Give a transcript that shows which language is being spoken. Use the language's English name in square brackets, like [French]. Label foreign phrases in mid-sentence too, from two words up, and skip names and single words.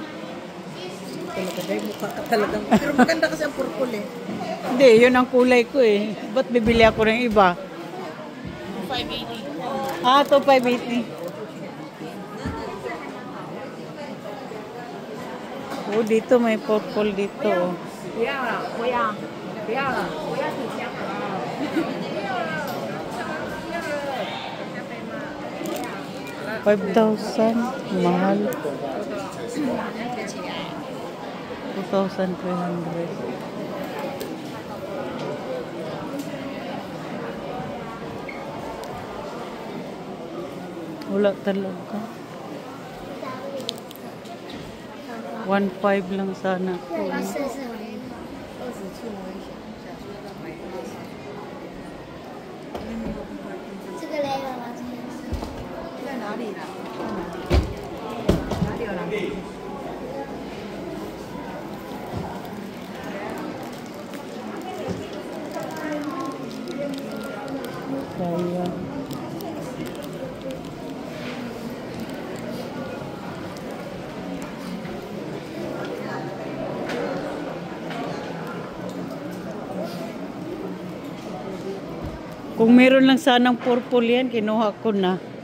[Filipino] Talaga, dahil mukha ka talagang. Pero maganda kasi ang purple eh. Hindi, yun ang kulay ko eh. Ba't bibili ako ng iba? 580. Ah, ito 580. Oh, dito may purple dito. Oh. [Chinese] 不要了，不要，不要了，我要体香啊。 [Filipino] 5,000. Mahal. 2,300. Wala talaga. 1,500 lang sana ko. [Chinese] 这个嘞，妈妈。在哪里呢？哪里有哪里？ [Filipino] Sayang. Kung meron lang sanang purple yan, kinuha ko na.